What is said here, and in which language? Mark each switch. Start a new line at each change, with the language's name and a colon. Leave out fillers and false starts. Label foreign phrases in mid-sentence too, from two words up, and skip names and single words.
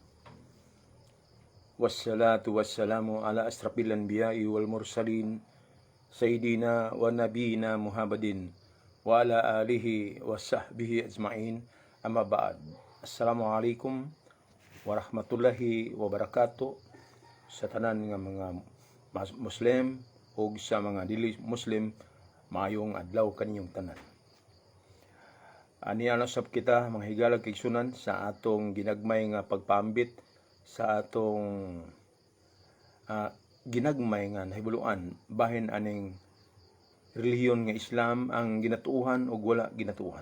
Arabic: والصلاة والسلام على أشرف الأنبياء والمرسلين. سيدنا ونبينا محمد. وعلى آله وصحبه أجمعين. أما بعد. السلام عليكم ورحمة الله وبركاته.
Cebuano: Sa tanan nga mga Muslim o sa mga dili Muslim, maayong adlaw kaninyong tanan. Ani sab kita mga higala kay sunan sa atong ginagmay nga pagpaambit sa atong ginagmay nga nahibuluan bahin aning relihiyon nga Islam ang ginatuuhan o wala ginatuuhan.